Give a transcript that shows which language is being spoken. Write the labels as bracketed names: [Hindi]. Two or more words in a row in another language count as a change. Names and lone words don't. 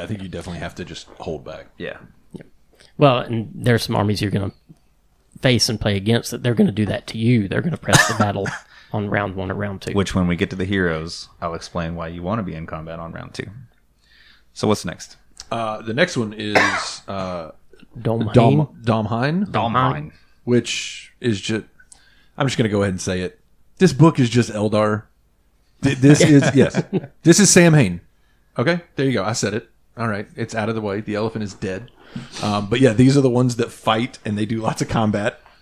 [English] I think you definitely have to just hold back. Yeah. Well, and there's some armies you're going to face and play against that they're going to do that to you. They're going to press the battle on round 1 or round 2. Which, when we get to the heroes, I'll explain why you want to be in combat on round 2. So what's next? The next one is Dhom-Hain. Dhom-Hain. Dhom-Hain. Which is just... I'm just going to go ahead and say it. This book is just Eldar. This is... Yes. This is Samhain. Okay? There you go. I said it. All right. It's out of the way. The elephant is dead. But yeah, these are the ones that fight and they do lots of combat.